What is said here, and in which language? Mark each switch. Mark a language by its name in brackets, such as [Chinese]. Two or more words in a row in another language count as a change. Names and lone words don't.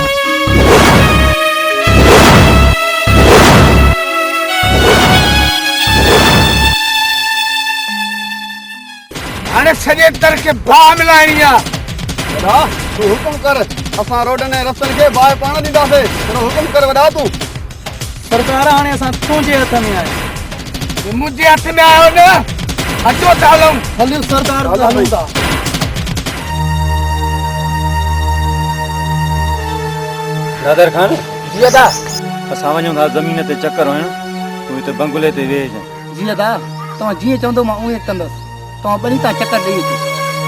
[Sindhi] हाणे सॼे दर खे बाहि मिलाइणी आहे। वॾा तूं हुकुम कर, असां रोडनि ऐं रस्तनि खे बाहि पाण ॾींदासीं। हुकुम कर वॾा तूं। सरकार हाणे असां तुंहिंजे हथ में आहे। [Urdu] یہ مجھے ہاتھ میں [Sindhi] आयो न अचो त हलूं। हलियो सरदार हलूं था। नादर खान जी अदा। असां वञूं था ज़मीन ते चकर हणण, तूं हिते बंगले ते वेह। जी अदा, तव्हां जीअं चवंदो मां उहे कंदुसि। तव्हां ॿई तां चकर ॾेई अचो।